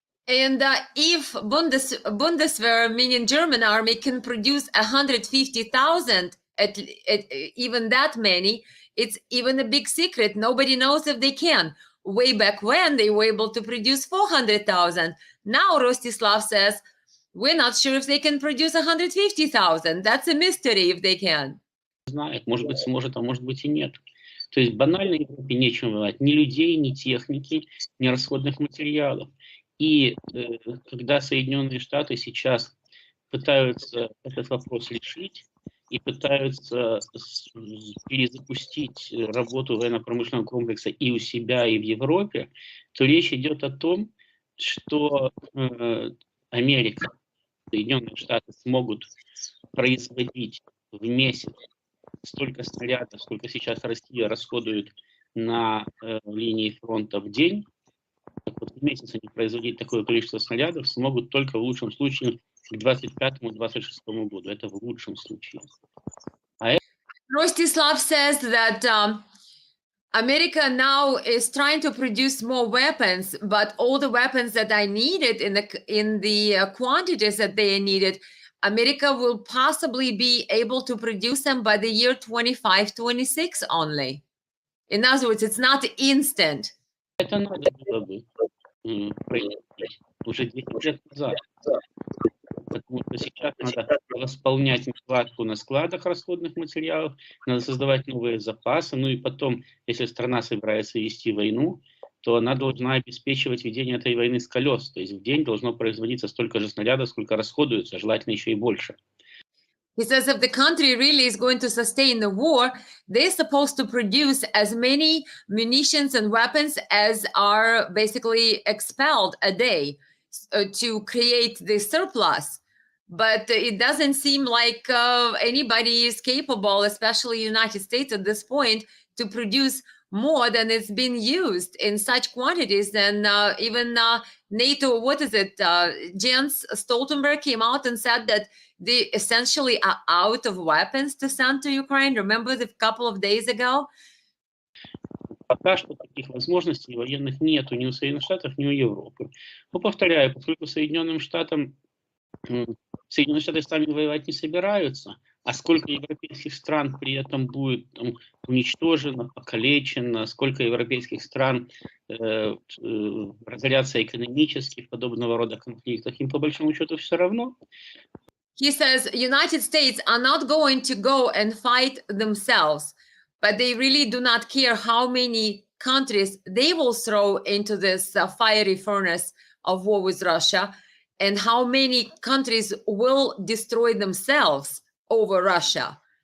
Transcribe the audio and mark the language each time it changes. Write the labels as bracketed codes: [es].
[en] And if Bundeswehr, meaning German army, can produce 150,000, at even that many, it's even a big secret. Nobody knows if they can. Way back when, they were able to produce 400,000. Now, Rostislav says, we're not sure if they can produce 150,000. That's a mystery if they can. [ru] Знает, может быть, сможет, а может быть и нет. То есть банально Европе нечем воевать. Ни людей, ни техники, ни расходных материалов. И когда Соединенные Штаты сейчас пытаются этот вопрос решить и пытаются перезапустить работу военно-промышленного комплекса и у себя, и в Европе, то речь идет о том, что Америка, Соединенные Штаты смогут производить в месяц столько снарядов, сколько сейчас Россия расходует на линии фронта в день. Так вот, в месяц они производить такое количество снарядов смогут только в лучшем случае к 25-26 году. Это в лучшем случае. [en] Rostislav says that America now is trying to produce more weapons, but all the weapons that are needed in the quantities that they are needed, America will possibly be able to produce them by the year 25-26 only. In other words, it's not instant. [ru] Это надо было бы производить уже 10 лет назад. Потому что сейчас надо восполнять нехватку на складах расходных материалов, надо создавать новые запасы, ну и потом, если страна собирается вести войну, то она должна обеспечивать ведение этой войны с колес. То есть в день должно производиться столько же снарядов, сколько расходуется, желательно еще и больше. [en] He says if the country really is going to sustain the war, they're supposed to produce as many munitions and weapons as are basically expelled a day to create the surplus. But it doesn't seem like anybody is capable, especially United States at this point, to produce more than it's been used in such quantities. And even NATO, Jens Stoltenberg came out and said that they essentially are out of weapons to send to Ukraine. Remember a couple of days ago? [ru] пока что таких возможностей военных нету ни у Соединенных Штатов, ни у Европы. Но повторяю, поскольку Соединенные Штаты сами воевать не собираются, а сколько европейских стран при этом будет там уничтожено, покалечено, сколько европейских стран разорятся экономически в подобного рода конфликтах, им по большому счету все равно. [en] He says United States are not going to go and fight themselves, but they really do not care how many countries they will throw into this fiery furnace of war with Russia, and how many countries will destroy themselves over Russia.